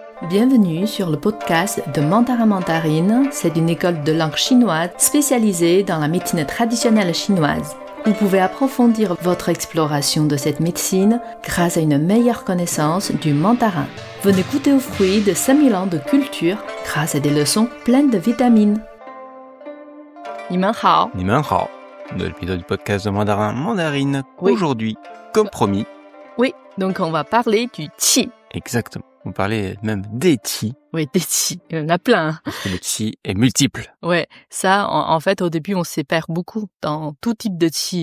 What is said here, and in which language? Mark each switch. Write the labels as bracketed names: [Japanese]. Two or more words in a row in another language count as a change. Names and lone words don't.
[French] Bienvenue sur le podcast de Mandarin Mandarine. C'est une école de langue chinoise spécialisée dans la médecine traditionnelle chinoise. Vous pouvez approfondir votre exploration de cette médecine grâce à une meilleure connaissance du mandarin. Venez goûter aux fruits de 5000 ans de culture grâce à des leçons pleines de vitamines. [Chinese] 你们好. 你们好, [French] de l'épisode du podcast de Mandarin Mandarine. Oui. Aujourd'hui, comme promis. Oui, donc on va parler du qi. Exactement. On parlait même des qi. Oui, des qi. Il y en a plein. Parce que le qi est multiple. Ouais, ça, en fait, au début, on s'y perd beaucoup dans tout type de qi.